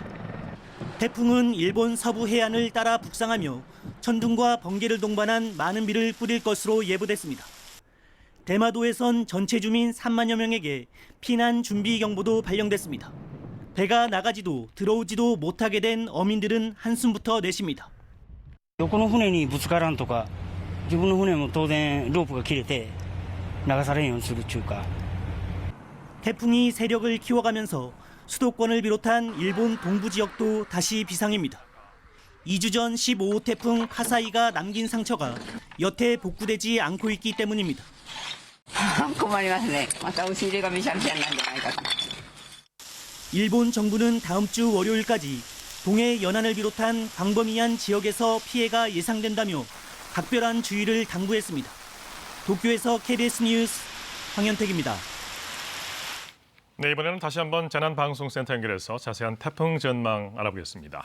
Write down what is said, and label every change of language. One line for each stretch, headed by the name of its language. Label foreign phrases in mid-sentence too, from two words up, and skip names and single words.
Korean: 태풍은 일본 서부 해안을 따라 북상하며 천둥과 번개를 동반한 많은 비를 뿌릴 것으로 예보됐습니다. 대마도에선 전체 주민 3만여 명에게 피난 준비 경보도 발령됐습니다. 배가 나가지도 들어오지도 못하게 된 어민들은 한숨부터 내쉽니다.
Japanese: 横の船にぶつからんとか、自分の船も当然ロープが切れて流されんようにするっていうか。
Korean: 태풍이 세력을 키워가면서 수도권을 비롯한 일본 동부 지역도 다시 비상입니다. 2주 전 15호 태풍 카사이가 남긴 상처가 여태 복구되지 않고 있기 때문입니다.
Japanese: 困りますね。また押し入れがめちゃめちゃになるんじゃないかと。
Korean: 일본 정부는 다음 주 월요일까지 동해 연안을 비롯한 광범위한 지역에서 피해가 예상된다며 각별한 주의를 당부했습니다. 도쿄에서 KBS 뉴스 황현택입니다. 네, 이번에는 다시 한번 재난방송센터 연결해서 자세한 태풍 전망 알아보겠습니다.